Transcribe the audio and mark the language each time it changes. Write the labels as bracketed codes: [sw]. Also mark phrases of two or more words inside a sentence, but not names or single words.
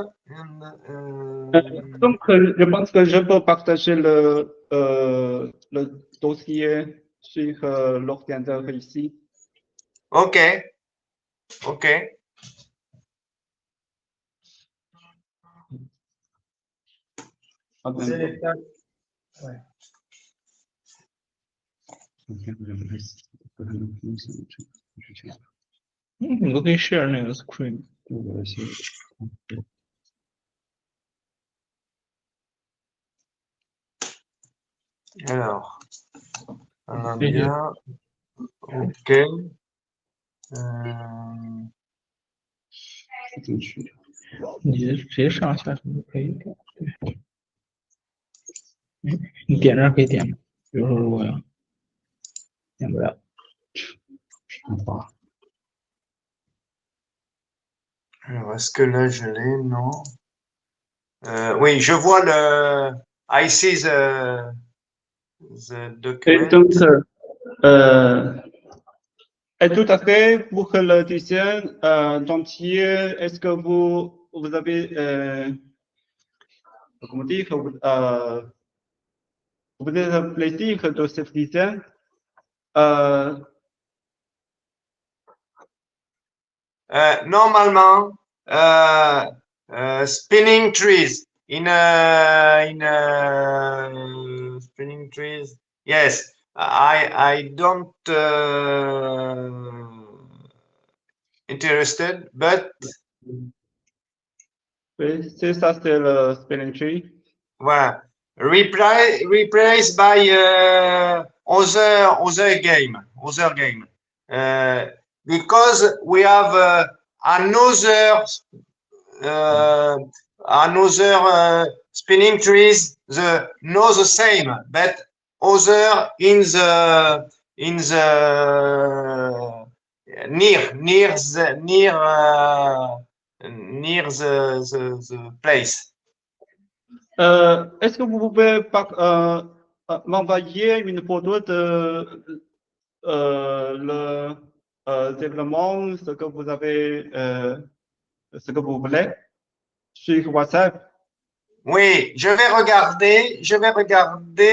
[fr] Donc, je pense que je peux partager le dossier sur l'ordinateur ici. Ok. Ouais. [zh] 你都可以 share 那个 screen。 [fr] Alors, on a bien. Ok. [zh] 你直接上下什么都可以点，对。你点这儿可以点吗？比如说，如果要点不了， [fr] Alors, est-ce que là je l'ai? Non. Oui, je vois le. [en] I see the document. [fr] Donc, tout à fait, pour le design entier, est-ce que vous avez, comment dire, vous êtes plaisir de ce design? normalement, [en] spinning trees spinning trees. Yes, I don't interested, but [fr] Oui, c'est ça, c'est le [en] spinning tree. voilà. Replaced by other game. Because we have another spinning trees, not the same, but other in the near the place. [fr] Est-ce que vous pouvez m'envoyer une photo de le développement, ce que vous avez, ce que vous voulez sur WhatsApp? Oui, je vais regarder.